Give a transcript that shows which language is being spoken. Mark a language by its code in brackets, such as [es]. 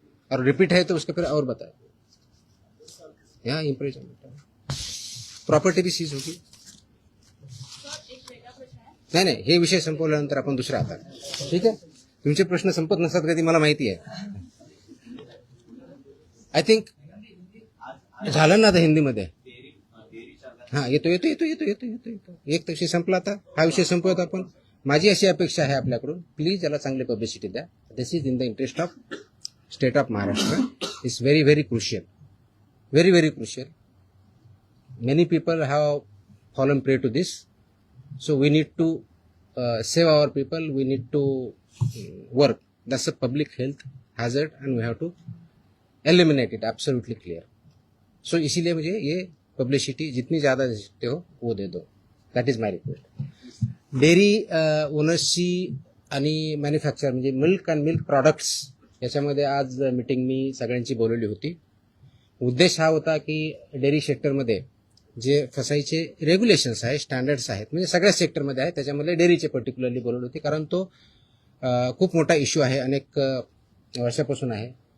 [hi] और रिपीट है तो उसके फिर और बताए, यहाँ इम्प्रिजनमेंट प्रॉपर्टी भी सीज होगी। [mr] नाही हे विषय संपवल्यानंतर आपण दुसरा आता, ठीक आहे। तुमचे प्रश्न संपत नसतात कधी, मला माहिती आहे। आय थिंक झालं ना आता हिंदीमध्ये। हा येतो एक विषय संपला, आता हा विषय संपवत आपण। माझी अशी अपेक्षा आहे आपल्याकडून, प्लीज याला चांगली पब्लिसिटी द्या। [en] This is in the interest of state of Maharashtra, is very very crucial, very very crucial. Many people have fallen prey to this, so we need to save our people. We need to work. That's a public health hazard, and we have to eliminate it. Absolutely clear. [hi] So इसीलिए मुझे ये publicity जितनी ज़्यादा दे सकते हो वो दे दो. [en] That is my request. [mr] Dairy ओनर्सची आणि manufacture म्हणजे मिल्क अँड मिल्क प्रोडक्ट्स याच्यामध्ये आज मीटिंग मी सगळ्यांची बोलवली होती. उद्देश हा होता की डेअरी सेक्टरमध्ये जे फसाईचे रेग्युलेशन्स आहे, स्टँडर्ड्स आहेत, म्हणजे सगळ्या सेक्टरमध्ये आहे, त्याच्यामध्ये डेअरीचे पर्टिक्युलरली बोलवले होते, कारण तो खूप मोठा इश्यू आहे, अनेक वर्षापासून आहे.